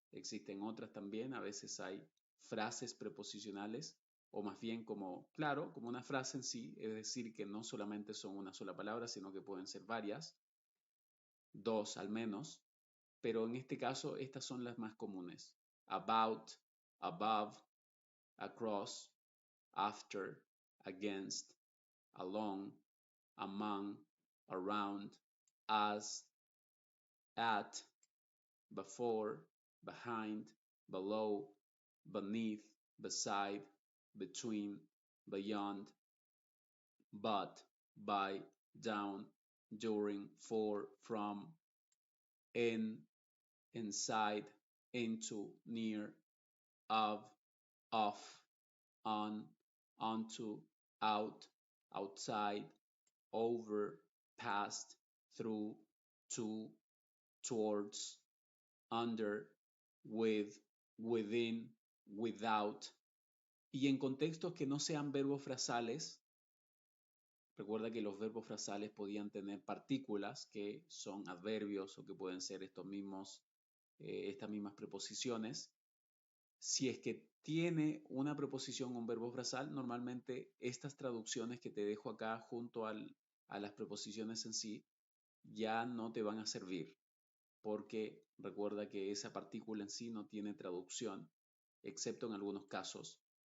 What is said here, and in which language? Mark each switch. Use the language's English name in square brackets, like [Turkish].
[Spanish] Existen otras también, a veces hay frases preposicionales o más bien como, claro, como una frase en sí, es decir, que no solamente son una sola palabra, sino que pueden ser varias, dos al menos, pero en este caso estas son las más comunes. [English] About, above, across, after, against, along, among, around, as, at, before, behind, below, beneath, beside, between, beyond, but, by, down, during, for, from, in, inside, into, near, of, on, onto, out, outside, over, past, through, to, towards, under, with, within, without. [Spanish] Y en contextos que no sean verbos frasales, recuerda que los verbos frasales podían tener partículas que son adverbios o que pueden ser estas mismas preposiciones. Si es que tiene una preposición o un verbo frasal, normalmente estas traducciones que te dejo acá junto a las preposiciones en sí ya no te van a servir, porque recuerda que esa partícula en sí no tiene traducción, excepto en algunos casos.